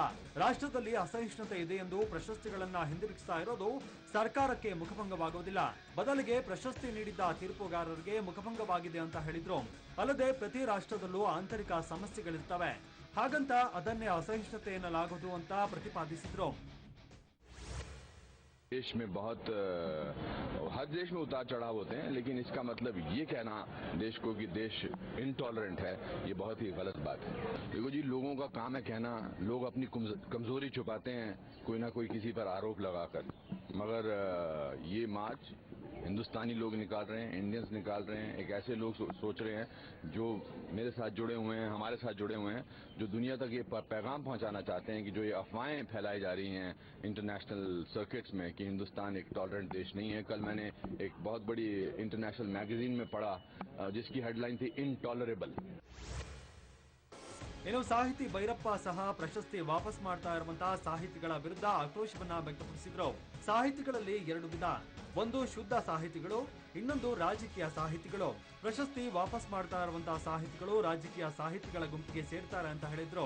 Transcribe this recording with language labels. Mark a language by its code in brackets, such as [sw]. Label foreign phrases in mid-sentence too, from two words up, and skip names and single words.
[kn] ರಾಷ್ಟ್ರದಲ್ಲಿ ಅಸಹಿಷ್ಣುತೆ ಇದೆ ಎಂದು ಪ್ರಶಸ್ತಿಗಳನ್ನ ಹಿಂದಿರುಗಿಸ್ತಾ ಇರೋದು ಸರ್ಕಾರಕ್ಕೆ ಮುಖಭಂಗವಾಗುವುದಿಲ್ಲ. ಬದಲಿಗೆ ಪ್ರಶಸ್ತಿ ನೀಡಿದ್ದ ತೀರ್ಪುಗಾರರಿಗೆ ಮುಖಭಂಗವಾಗಿದೆ ಅಂತ ಹೇಳಿದ್ರು. ಅಲ್ಲದೆ ಪ್ರತಿ ರಾಷ್ಟ್ರದಲ್ಲೂ ಆಂತರಿಕ ಸಮಸ್ಯೆಗಳಿರ್ತವೆ, ಹಾಗಂತ ಅದನ್ನೇ ಅಸಹಿಷ್ಣುತೆ ಎನ್ನಲಾಗದು ಅಂತ ಪ್ರತಿಪಾದಿಸಿದ್ರು. [hi] देश में बहुत हर देश में उतार चढ़ाव होते हैं, लेकिन इसका मतलब ये कहना देश को कि देश इंटॉलरेंट है, ये बहुत ही गलत बात है। देखो जी, लोगों का काम है कहना, लोग अपनी कमजोरी छुपाते हैं कोई ना कोई किसी पर आरोप लगाकर, मगर ये मार्च हिंदुस्तानी लोग निकाल रहे हैं, इंडियंस निकाल रहे हैं, एक ऐसे लोग सोच रहे हैं जो मेरे साथ जुड़े हुए हैं, हमारे साथ जुड़े हुए हैं, जो दुनिया तक ये पैगाम पहुंचाना चाहते हैं कि जो ये अफवाहें फैलाई जा रही हैं [en] international circuits [hi] में कि हिंदुस्तान एक टॉलरेंट देश नहीं है। कल मैंने एक बहुत बड़ी [en] international magazine [hi] में पढ़ा जिसकी हेडलाइन थी इनटॉलरेबल। [kn] ಇನ್ನು ಸಾಹಿತಿ ಭೈರಪ್ಪ ಸಹ ಪ್ರಶಸ್ತಿ ವಾಪಸ್ ಮಾಡ್ತಾ ಇರುವಂತಹ ಸಾಹಿತಿಗಳ ವಿರುದ್ಧ ಆಕ್ರೋಶವನ್ನ ವ್ಯಕ್ತಪಡಿಸಿದ್ರು. ಸಾಹಿತಿಗಳಲ್ಲಿ ಎರಡು ವಿಧ, ಒಂದು ಶುದ್ಧ ಸಾಹಿತಿಗಳು, ಇನ್ನೊಂದು ರಾಜಕೀಯ ಸಾಹಿತಿಗಳು. ಪ್ರಶಸ್ತಿ ವಾಪಸ್ ಮಾಡ್ತಾ ಇರುವಂತಹ ಸಾಹಿತಿಗಳು ರಾಜಕೀಯ ಸಾಹಿತಿಗಳ ಗುಂಪಿಗೆ ಸೇರ್ತಾರೆ ಅಂತ ಹೇಳಿದ್ರು.